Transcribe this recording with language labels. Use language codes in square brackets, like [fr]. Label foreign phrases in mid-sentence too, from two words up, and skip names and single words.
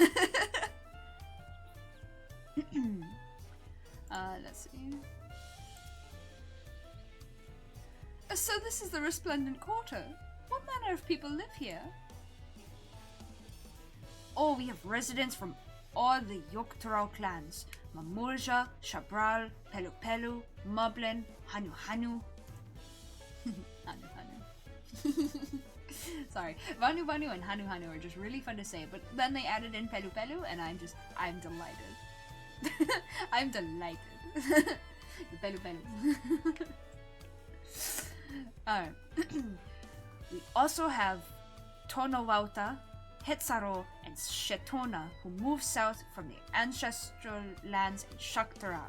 [en] Let's see. So this is the Resplendent Quarter. What manner of people live here? Oh, we have residents from all the Yogg-Taro clans. Mamurja, Shabral, Pelu Pelu, Moblin, Hanu Hanu. Hanu Hanu. Sorry. Vanu Vanu and Hanu Hanu are just really fun to say, but then they added in Pelu Pelu and I'm delighted. I'm delighted. The Pelu Pelu. Alright. We also have Tonowauta, Hetsaro, and Shetona, who moved south from the ancestral lands in Shaktaral.